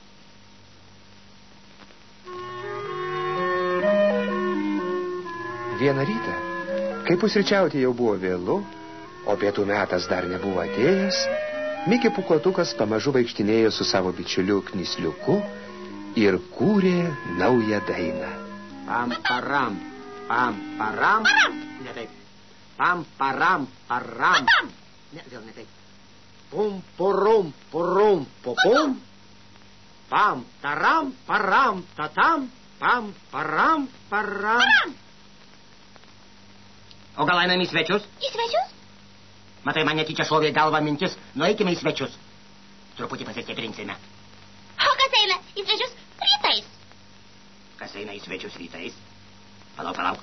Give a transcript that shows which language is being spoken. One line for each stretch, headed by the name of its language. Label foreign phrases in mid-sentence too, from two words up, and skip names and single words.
Lithuanian: Vieną rytą, kai pusryčiauti jau buvo vėlu, o pietų metas dar nebuvo atėjęs, Mikė Pūkuotukas pamažu vaikštinėjo su savo bičiuliu Knysliuku ir kūrė naują dainą. Pam, param, pam, param. Ne taip. Pam, param, param. Ne, vėl ne taip. Pum, purum, purum, pupum. Pam, taram, param, tatam. Pam, param, param. O gal einam į svečius? Į svečius? Matai, man netyčia šovė į galvą mintis. Nueikime į svečius. Truputį pasistiprinsime. O kas eina į svečius rytais? Kas eina į svečius rytais? Palauk.